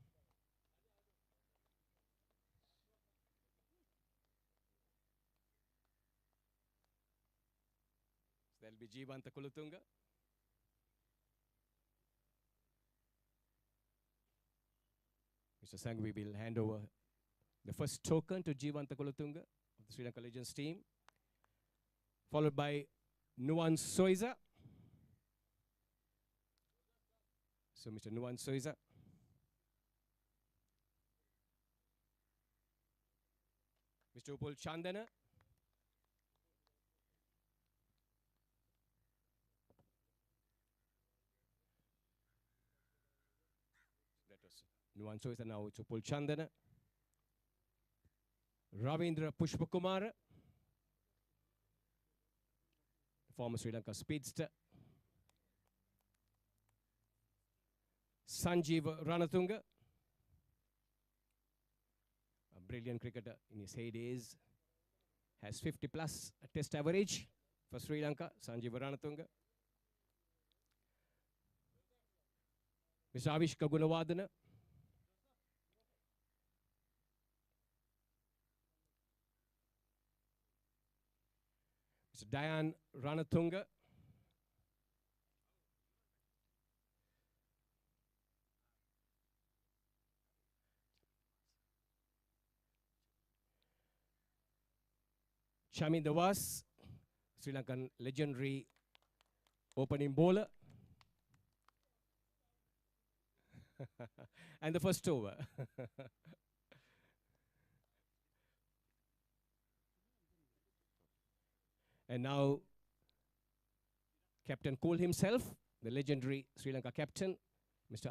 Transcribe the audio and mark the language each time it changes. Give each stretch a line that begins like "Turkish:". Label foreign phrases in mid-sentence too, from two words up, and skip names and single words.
English: So that will be Jivanta Kulatunga. Mr. Sangvi will hand over the first token to Jivanta Kulatunga of the Sri Lanka Legends team, followed by Nuwan Soiza. So Mr. Nuwan Soiza. Mr. Upul Chandana. That was Nuwan Soiza, now it's Upul Chandana. Ravindra Pushpakumara, former Sri Lanka speedster. Sanjeev Ranatunga, a brilliant cricketer in his heydays, has 50 plus test average for Sri Lanka. Sanjeev Ranatunga. Mr. Avishka Gunawardena. Mr. Dayan Ranatunga. Chamin Dewas, Sri Lankan legendary opening bowler. And the first over. And now, Captain Cole himself, the legendary Sri Lanka captain, Mr.